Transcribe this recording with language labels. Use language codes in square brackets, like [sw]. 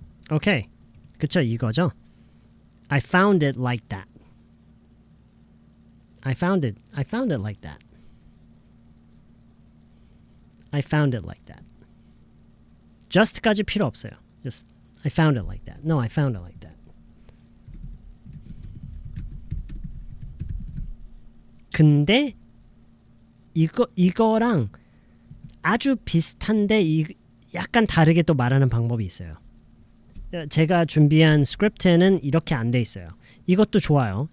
[ko] 오케이. 그쵸, 이거죠? [en] I found it like that. I found it like that. I found it like that. [ko] just까지 필요 없어요. [en] Just I found it like that. No, I found it like that. [ko] 근데 이거랑 아주 비슷한데 약간 다르게 또 말하는 방법이 있어요. 제가 준비한 스크립트에는 이렇게 안 돼 있어요. 이것도 좋아요.